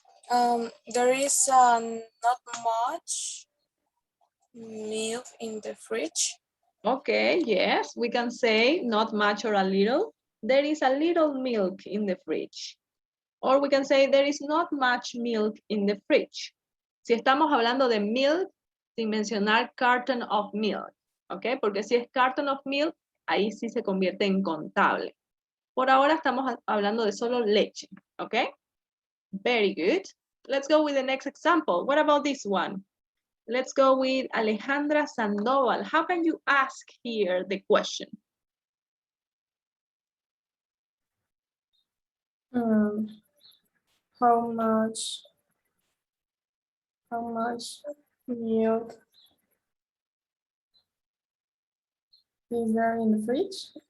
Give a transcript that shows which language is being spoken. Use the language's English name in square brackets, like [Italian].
[English] There is not much milk in the fridge. Okay, yes, we can say not much or a little. There is a little milk in the fridge. Or we can say there is not much milk in the fridge. [Spanish] Si estamos hablando de milk, sin mencionar carton of milk, ¿ok? Porque si es carton of milk, ahí sí se convierte en contable. Por ahora estamos hablando de solo leche, ¿ok? [English] Very good. Let's go with the next example. What about this one? Let's go with Alejandra Sandoval. How can you ask here the question? How much milk is there in the fridge?